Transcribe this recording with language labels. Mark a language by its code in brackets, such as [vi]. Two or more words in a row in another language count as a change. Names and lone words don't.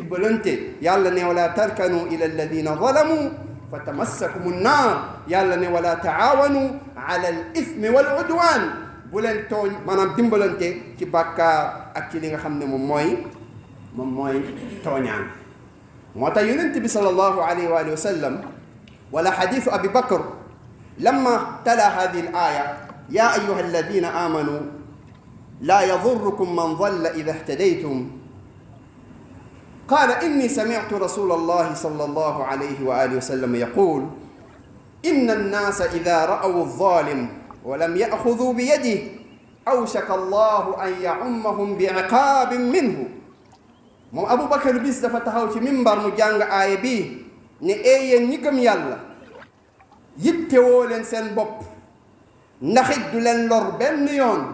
[wo] dimbalante yàlla ne [ar] ولا تركنوا إلى الذين ظلموا فتمسكم النار [wo] yàlla ne [ar] ولا تعاونوا على الإثم والعدوان [wo] bu leen tooñ maanaam dimbalante ci bàkkaar ak ci li nga xam ne moom mooy tooñaan moo tax yonent bi [ar] صلى الله عليه وسلم ولا حديث أبي بكر لما تلا هذه الآية يا أيها الذين آمنوا لا يضركم من ضل إذا اهتديتم قال إني سمعت رسول الله صلى الله عليه وعلى آله وسلم يقول إن الناس إذا رأوا الظالم ولم يأخذوا بيده أوشك الله أن يعمهم بعقاب منه [wo] moom Aboubacar bis dafa taxaw ci mimbar mu jàng aaya bii ne yéen ñi gëm yàlla yittewoo leen seen bopp ndax it du leen lor benn yoon